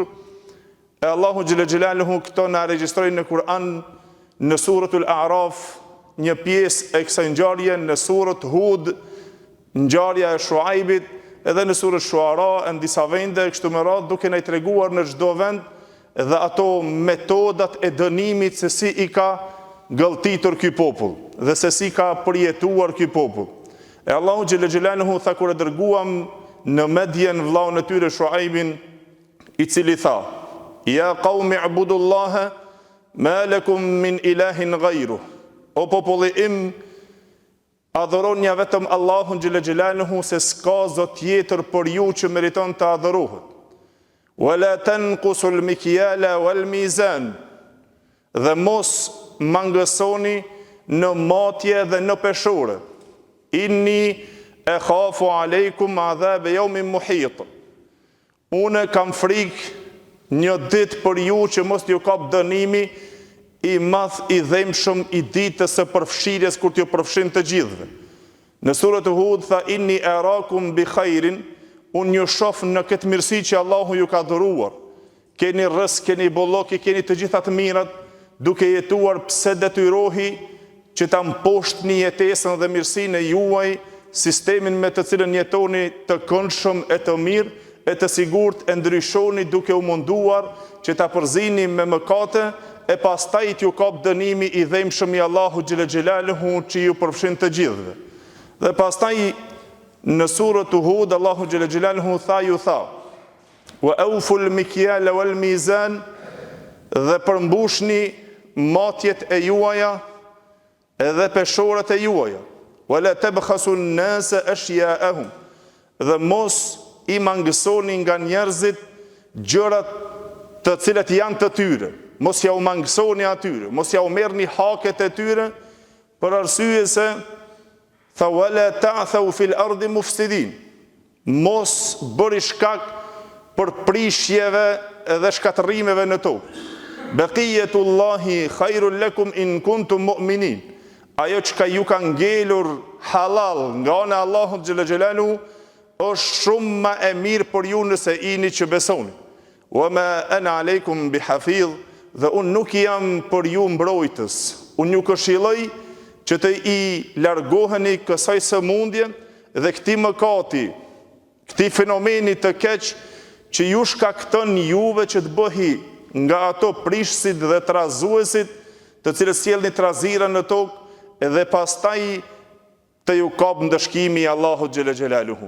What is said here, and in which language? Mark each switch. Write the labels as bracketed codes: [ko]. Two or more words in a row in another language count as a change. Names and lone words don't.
[sq] E Allahu [ar] جل جلاله [sq] këto na regjistroi në Kur'an në suratul A'raf, një pjesë e kësaj ngjarje, në surat Hud, ngjarja e Shuaibit, edhe në surën Shuara, në disa vende kështu me radhë, duke na i treguar në çdo vend dhe ato metodat e dënimit se si i ka gëlltitur ky popull dhe se si ka përjetuar ky popull. E Allahu [ar] جل جلاله [sq] tha kur e dërguam në Medjen vllaun e tyre Shuaibin, i cili tha: [ar] "يَا قَوْمِ اعْبُدُوا اللَّهَ مَا لَكُمْ مِنْ إِلَٰهٍ غَيْرُهُ." [sq] O populli im, adhuroni vetëm Allahun [ar] جل جلاله, [sq] se s'ka zot tjetër për ju që meriton të adhurohet. [ar] وَلَا تَنْقُصُوا الْمِكْيَالَ وَالْمِيزَانَ, [sq] dhe mos mangësoni në matje dhe në peshore. [ar] إِنِّي أَخَافُ عَلَيْكُمْ عَذَابَ يَوْمٍ مُحِيطٍ. [sq] Unë kam frikë një ditë për ju që mos t'ju kap dënimi i madh i dhemshëm i ditës së përfshirjes kur t'ju përfshin të gjithëve. Në surën Hud tha: [ar] "إِنِّي أَرَاكُمْ بِخَيْرٍ." [sq] Unë ju shoh në këtë mirësi që Allahu ju ka dhuruar. Keni rrezik, keni bollok, keni të gjitha të mirat, duke jetuar pse detyrohi që ta mposhtni jetesën dhe mirësinë e juaj, sistemin me të cilën jetoni të këndshëm e të mirë e të sigurt, e ndryshoni duke u munduar që ta përzini me mëkate, e pastaj t'ju kap dënimi i dhemshëm i Allahu [ar] جل جلاله [sq] që ju përfshin të gjithëve. Dhe pastaj në surën Hud Allahu [ar] جل جلاله [sq] tha: [ar] "وَأَوْفُوا الْمِكْيَالَ وَالْمِيزَانَ", [sq] dhe përmbushni matjet e juaja edhe peshorat e juaja. [ar] "وَلَا تَبْخَسُوا النَّاسَ أَشْيَاءَهُمْ", [sq] dhe mos i mangësoni nga njerëzit gjërat të cilat janë të tyre. Mos ja u mangësoni atyre, mos ja u merrni haket e tyre, për arsye se tha: [ar] "وَلَا تَعْثَوْا فِي الْأَرْضِ مُفْسِدِينَ", [sq] mos bëri shkak për prishjeve dhe shkatërrimeve në tokë. [ar] "بَقِيَّتُ اللَّهِ خَيْرٌ لَكُمْ إِنْ كُنْتُمْ مُؤْمِنِينَ", [sq] ajo çka ju ka ngelur halal nga ana e Allahut [ar] جل جلاله [sq] është shumë më e mirë për ju nëse jeni që besoni. [ar] "وَمَا أَنَا عَلَيْكُمْ بِحَفِيظٍ", [sq] dhe unë nuk jam për ju mbrojtës. Unë ju këshilloj që të i largoheni kësaj sëmundje dhe këtij mëkati, këtij fenomeni të keq që ju shkakton juve që të bëhi nga ato prishësit dhe trazuesit, të cilët sjellni trazira në tokë, edhe pastaj të ju kap ndëshkimi i Allahut [ar] جل جلاله.